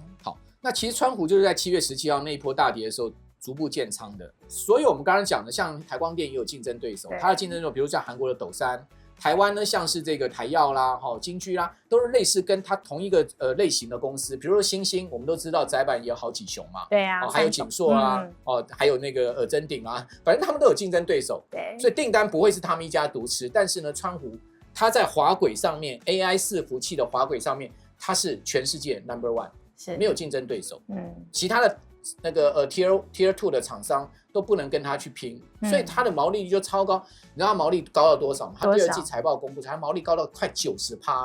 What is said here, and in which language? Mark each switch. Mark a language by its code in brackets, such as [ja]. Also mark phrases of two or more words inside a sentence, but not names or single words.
[zh] 好，那其實川湖就是在7月17號那一波大跌的時候逐步建倉的，所以我們剛剛講的，像台光電也有競爭對手，它的競爭對手比如像韓國的斗山。台灣呢，像是這個台燿啦、金居啦，都是類似跟它同一個類型的公司。比如說欣興，我們都知道載板也有好幾雄嘛，對啊，還有景碩啊，還有那個臻鼎啊，反正他們都有競爭對手。對，所以訂單不會是他們一家獨吃。但是呢，川湖它在滑軌上面 AI 伺服器的滑軌上面，它是全世界 No.1， 是沒有競爭對手。其他的那個Tier 2的厂商都不能跟他去拼，所以它的毛利率就超高。你知道它毛利高到多少嗎？它第2季財報公布出來，它毛利高到快90%哎！